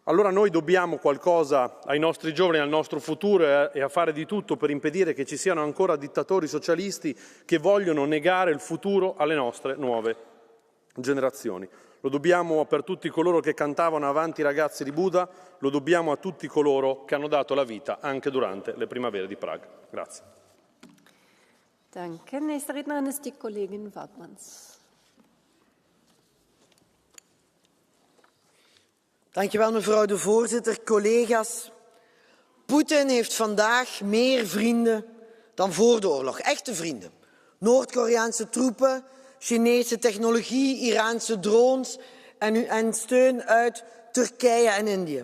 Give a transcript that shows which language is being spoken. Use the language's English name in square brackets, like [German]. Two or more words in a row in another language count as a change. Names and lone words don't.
[Italian] Allora noi dobbiamo qualcosa ai nostri giovani, al nostro futuro e a fare di tutto per impedire che ci siano ancora dittatori socialisti che vogliono negare il futuro alle nostre nuove generazioni. Lo dobbiamo per tutti coloro che cantavano Avanti ragazzi di Buda, lo dobbiamo a tutti coloro che hanno dato la vita anche durante le primavere di Praga. Grazie. [German] Danke. Nächste Rednerin ist die Kollegin Wautmans. [Dutch] Dankjewel, mevrouw de voorzitter. Collega's, Poetin heeft vandaag meer vrienden dan voor de oorlog. Echte vrienden. Noord-Koreaanse troepen, Chinese technologie, Iraanse drones en steun uit Turkije en Indië.